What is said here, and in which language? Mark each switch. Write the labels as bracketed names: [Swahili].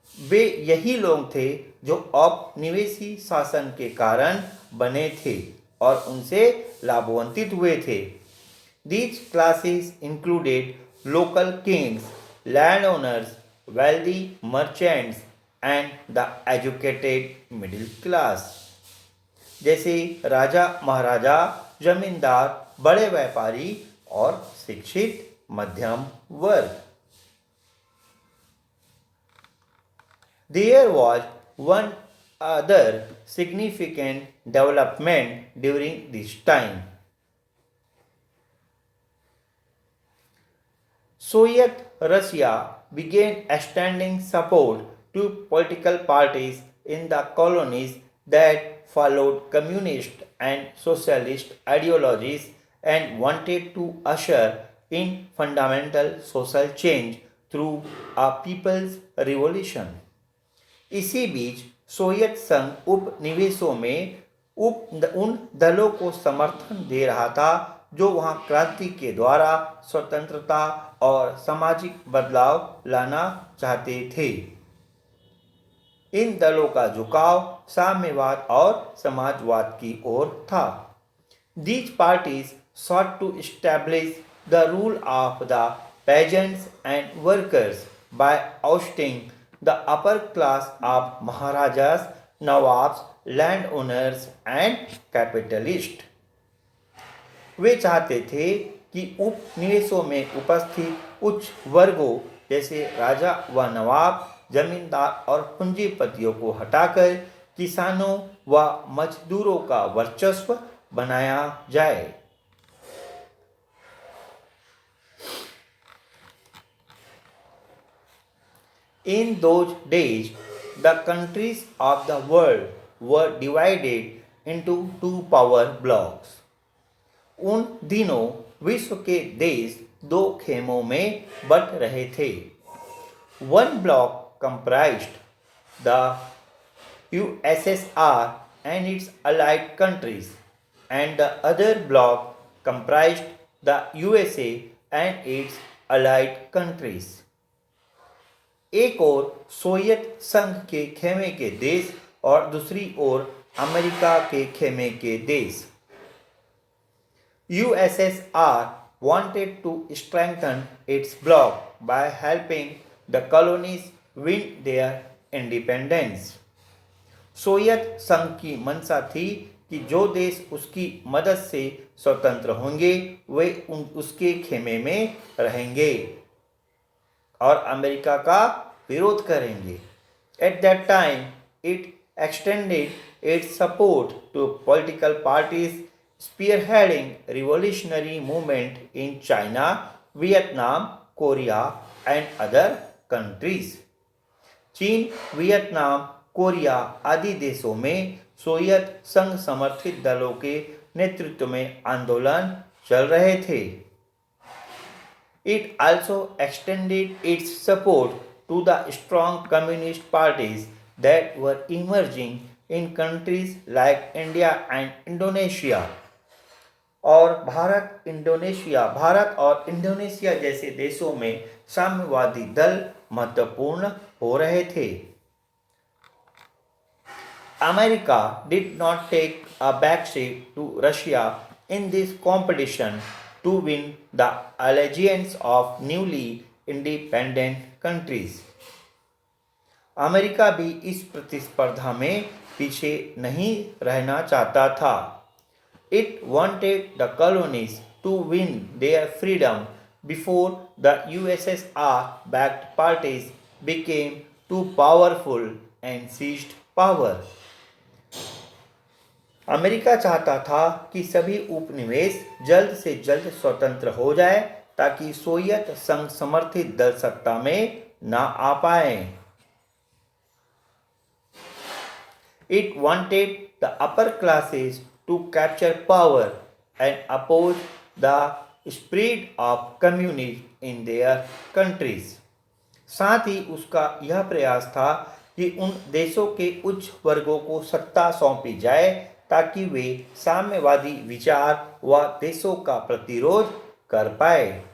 [Hindi] वे यही लोग थे जो औपनिवेशी शासन के कारण बने थे और उनसे लाभान्वित हुए थे. [English] These classes included local kings, landowners, wealthy merchants and the educated middle class. [Hindi] जैसे राजा महाराजा, जमींदार, बड़े व्यापारी और शिक्षित मध्यम वर्ग. [English] There was one other significant development during this time. Soviet Russia began extending support to political parties in the colonies that followed communist and socialist ideologies and wanted to usher in fundamental social change through a people's revolution. [Hindi] इसी बीच Soviet संघ उपनिवेशों में उन दलों को समर्थन दे रहा था जो वहां क्रांति के द्वारा स्वतंत्रता और सामाजिक बदलाव लाना चाहते थे. इन दलों का झुकाव साम्यवाद और समाजवाद की ओर था. [English] These parties sought to establish the rule of the peasants and workers by ousting the upper class of Maharajas, Nawabs, landowners and capitalists. [Hindi] वे चाहते थे कि उपनिवेशों में उपस्थित उच्च वर्गों जैसे राजा व नवाब, जमींदार और पूंजीपतियों को हटाकर किसानों व मजदूरों का वर्चस्व बनाया जाए. [English] In those days, the countries of the world were divided into two power blocks. [Hindi] उन दिनों विश्व के देश दो खेमों में बंट रहे थे. [English] One block comprised the USSR and its allied countries, and the other block comprised the USA and its allied countries. [Hindi] एक ओर सोवियत संघ के खेमे के देश और दूसरी ओर अमेरिका के खेमे के देश. [English] USSR wanted to strengthen its bloc by helping the colonies win their independence. [Hindi] Soviet संघ की मंशा थी कि जो देश उसकी मदद से स्वतंत्र होंगे वे उसके खेमे में रहेंगे और अमेरिका का विरोध करेंगे. [English] At that time, it extended its support to political parties spearheading revolutionary movement in China, Vietnam, Korea and other countries. [Hindi] चीन, वियतनाम, कोरिया आदि देशों में सोवियत संघ समर्थित दलों के नेतृत्व में आंदोलन चल रहे थे. [English] It also extended its support to the strong communist parties that were emerging in countries like India and Indonesia. [Hindi] और भारत और इंडोनेशिया जैसे देशों में साम्यवादी दल महत्वपूर्ण हो रहे थे. [English] America did not take a backseat to Russia in this competition to win the allegiance of newly independent countries. [Hindi] America भी इस प्रतिस्पर्धा में पीछे नहीं रहना चाहता था. [English] It wanted the colonies to win their freedom before the USSR-backed parties became too powerful and seized power. [Hindi] America चाहता था कि सभी उपनिवेश जल्द से जल्द स्वतंत्र हो जाए ताकि सोवियत संघ समर्थित दल सत्ता में न आ पाए. [English] It wanted the upper classes to capture power and oppose the spread of communism in their countries. [Hindi] साथ ही उसका यह प्रयास था कि उन देशों के उच्च वर्गों को सत्ता सौंपी जाए ताकि वे साम्यवादी विचार व देशों का प्रतिरोध कर पाए.